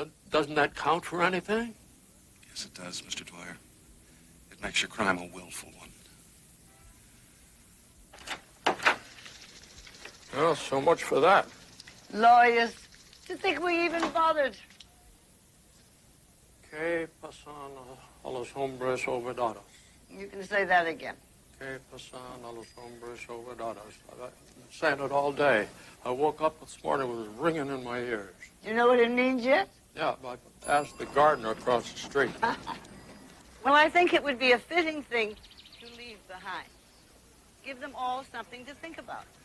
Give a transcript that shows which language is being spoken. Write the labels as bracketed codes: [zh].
[en] Doesn't that count for anything? Yes, it does, Mr. Dwyer. It makes your crime a willful one. Well, so much for that. Lawyers, to think we even bothered. [es] Que pasan a los hombres olvidados? [en] You can say that again. [es] Que pasan a los hombres olvidados? [en] I've been saying it all day. I woke up this morning with it ringing in my ears. You know what it means yet? Yeah, I asked the gardener across the street. Well, I think it would be a fitting thing to leave behind. Give them all something to think about.